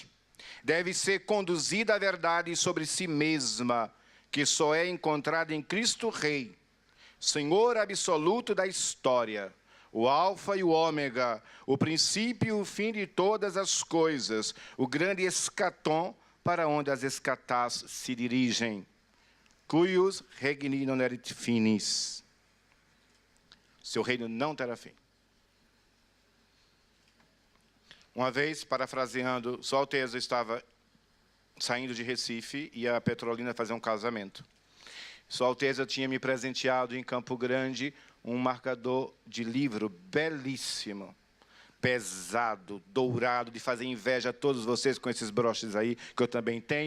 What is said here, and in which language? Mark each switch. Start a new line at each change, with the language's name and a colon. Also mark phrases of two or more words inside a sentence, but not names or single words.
Portuguese: Deve ser conduzida a verdade sobre si mesma, que só é encontrada em Cristo Rei, Senhor absoluto da história, o alfa e o ômega, o princípio e o fim de todas as coisas, o grande escatom para onde as escatás se dirigem.
Latin: Cuius regni non erit finis.
Portuguese: Seu reino não terá fim. Uma vez, parafraseando, Sua Alteza estava saindo de Recife e a Petrolina fazer um casamento. Sua Alteza tinha me presenteado em Campo Grande um marcador de livro belíssimo, pesado, dourado, de fazer inveja a todos vocês com esses broches aí, que eu também tenho.